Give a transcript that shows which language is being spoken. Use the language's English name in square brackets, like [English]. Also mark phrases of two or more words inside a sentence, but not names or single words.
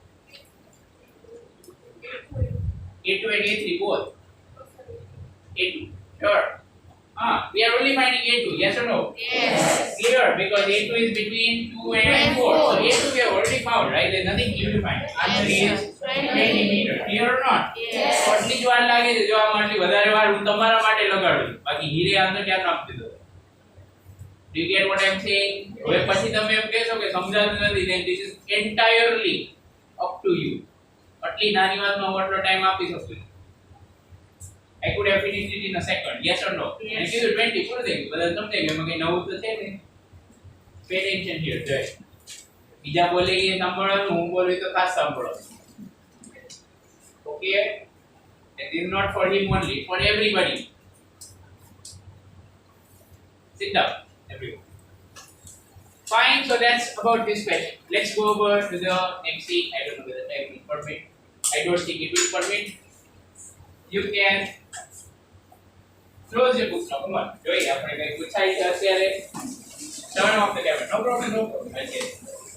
[English] A2 and A3 both. A2, sure. We are only finding A2, yes or no? Yes. Clear, because A2 is between 2 and 4. So A2 we have already found, right? There's nothing new to find. Answer is 20 meters. Clear or not? Yes. [Gujarati] આટલી જ વાર લાગે છે જો આમાં આટલી વધારે વાર હું તમારા માટે લગાડું છું બાકી હીરે આન્સર ક્યાં આપી દો [English] Do you get what I'm saying? [Gujarati] હવે પછી તમે એમ કહેશો કે સમજાતું નથી [English] then this is entirely up to you. [Gujarati] આટલી નાની વાતમાં હું આટલો ટાઈમ આપી શકું છું. [English] I could have finished it in a second. Yes or no? Yes. And give you 20 [Gujarati] પૂરું થઈ ગયું બધા સમજાઈ ગયું એમાં કઈ નવું તો છે ને [English] pay attention here [Gujarati] જય બીજા બોલે એ સાંભળવાનું હું બોલું તો ખાસ સાંભળવાનું [English] okay and this is not for him only for everybody sit down everyone fine so that's about this question let's go over to the next thing I don't know whether time will permit I don't think it will permit you can close your book now come on [Gujarati] જોઈએ આપણે કઈ પૂછાય છે અત્યારે [English] turn off the camera no problem okay